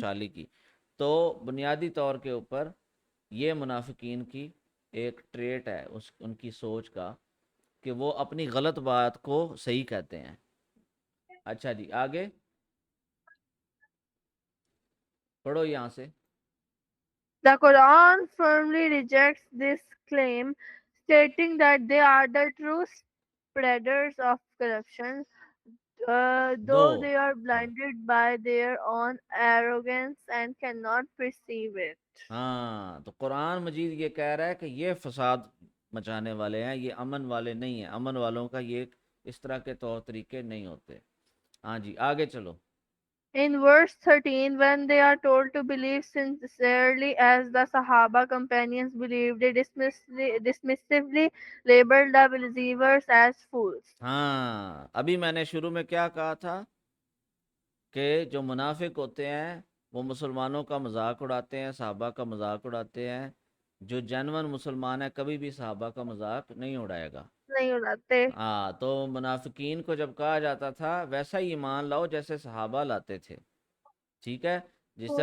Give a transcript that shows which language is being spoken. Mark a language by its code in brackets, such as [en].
[ur] خوشحالی کی۔ تو بنیادی طور کے اوپر یہ منافقین کی ایک ٹریٹ ہے ان کی سوچ کا، کہ وہ اپنی غلط بات کو صحیح کہتے ہیں۔ اچھا جی، آگے پڑھو یہاں سے۔ [en] The Quran firmly rejects this claim, stating that they are the true spreaders of corruption, [ur] do [en] though they are blinded by their own arrogance and cannot perceive it. [ur] ہاں، تو قرآن مجید یہ کہہ رہا ہے کہ یہ فساد مچانے والے ہیں، یہ امن والے نہیں ہیں، امن والوں کا یہ اس طرح کے طور طریقے نہیں ہوتے۔ ہاں جی، آگے چلو۔ [en] In verse 13, when they are told to believe sincerely as the Sahaba companions believed, they dismissively labeled the believers as fools. [ur] ہاں، ابھی میں نے شروع میں کیا کہا تھا کہ جو منافق ہوتے ہیں وہ مسلمانوں کا مذاق اڑاتے ہیں، صحابہ کا مذاق اڑاتے ہیں۔ جو جینون مسلمان ہے کبھی بھی صحابہ کا مذاق نہیں اڑائے گا۔ نہیں اڑاتے۔ ہاں، تو منافقین کو جب کہا جاتا تھا ویسا ہی ایمان لاؤ جیسے صحابہ لاتے تھے، ٹھیک ہے، جس طرح